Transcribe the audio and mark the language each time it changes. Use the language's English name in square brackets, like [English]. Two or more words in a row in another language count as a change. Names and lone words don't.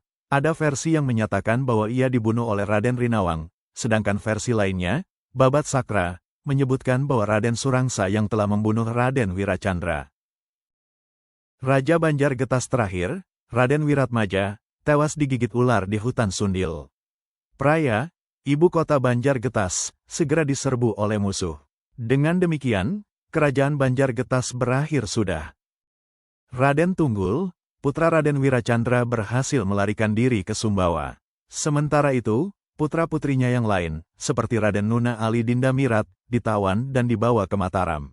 [Indonesian] Ada versi yang menyatakan bahwa ia dibunuh oleh Raden Rinawang, sedangkan versi lainnya, Babat Sakra, menyebutkan bahwa Raden Surangsa yang telah membunuh Raden Wiracandra. Raja Banjargetas terakhir, Raden Wiratmaja, tewas digigit ular di hutan Sundil. Praya, ibu kota Banjargetas, segera diserbu oleh musuh. Dengan demikian, kerajaan Banjargetas berakhir sudah. Raden Tunggul, putra Raden Wiracandra berhasil melarikan diri ke Sumbawa. Sementara itu, putra-putrinya yang lain, seperti Raden Nuna Ali Dindamirat, ditawan dan dibawa ke Mataram.